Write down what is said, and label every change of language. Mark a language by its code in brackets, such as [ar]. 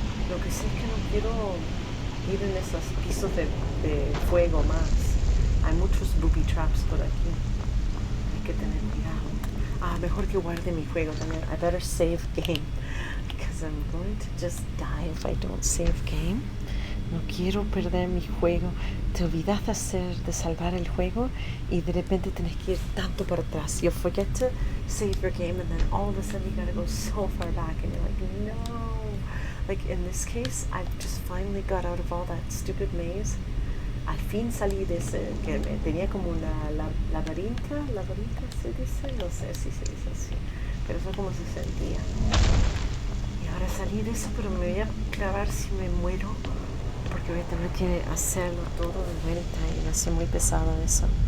[es] Lo que sé es que no quiero ir en esos pisos de fuego más. Hay muchos booby traps por aquí. Hay que tener cuidado. Ah, mejor que guarde mi juego también. [en] I better save game. Because I'm going to just die if I don't save game. [es] No quiero perder mi juego. Te olvidas de salvar el juego y de repente tenés que ir tanto para atrás. [en] You forget to save your game and then all of a sudden you gotta go so far back and you're like, no. Like in this case, I just finally got out of all that stupid maze. [es] Al fin salí de ese, que tenía como una laberinta se dice, no sé si se dice así, pero eso es como se sentía. Y ahora salí de eso, pero me voy a clavar si me muero, porque voy a tener que hacerlo todo de vuelta y va a ser muy pesado eso.